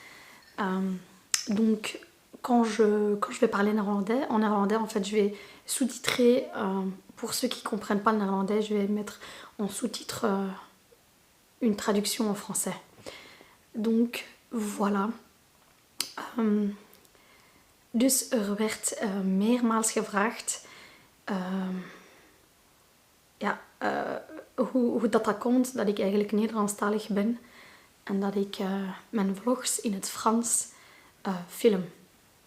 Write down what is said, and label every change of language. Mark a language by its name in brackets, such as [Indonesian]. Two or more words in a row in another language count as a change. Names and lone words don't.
[French] Donc quand je vais parler néerlandais, en néerlandais en fait je vais sous-titrer, pour ceux qui ne comprennent pas le néerlandais, je vais mettre en sous-titre une traduction en français. Donc voilà. [Dutch] Dus werd meermaals gevraagd hoe dat komt dat ik eigenlijk Nederlandstalig ben en dat ik mijn vlogs in het Frans film.